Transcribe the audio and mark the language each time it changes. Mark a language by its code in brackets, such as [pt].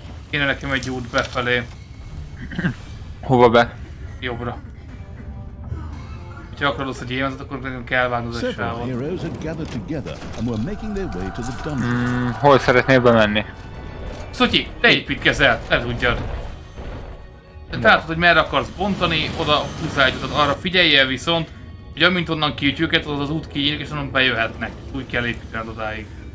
[hu] Kéne nekem egy út befelé. Hova be? Jobbra. Ha akarod azt a gyémántot, akkor nekem kell vágni az [en] Several [hu] sávot. [en] heroes had gathered together and were making their way to the dungeon. [hu] Hol szeretnél bemenni? Szotyi, te építkezel, te tudjad. Te látod, hogy merre akarsz bontani, oda húzzál egy utat, arra figyeljél viszont, hogy amint onnan kiütjük őket, az az út kinyílik és onnan bejöhetnek. Úgy kell építened odáig.